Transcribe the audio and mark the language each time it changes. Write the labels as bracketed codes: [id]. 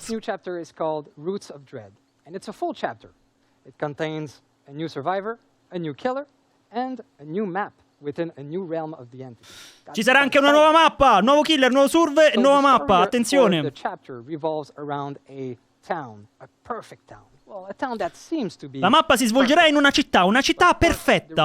[en] this new chapter is called Roots of Dread, and it's a full chapter. It contains a new survivor, a new killer, and a new map within a new realm of the entity. [it] Ci sarà anche una nuova mappa, nuovo killer, nuovo surve e nuova mappa, attenzione. [en] The chapter revolves around a town, a perfect town. Well, a town that seems to be [it] La mappa si svolgerà in una città perfetta,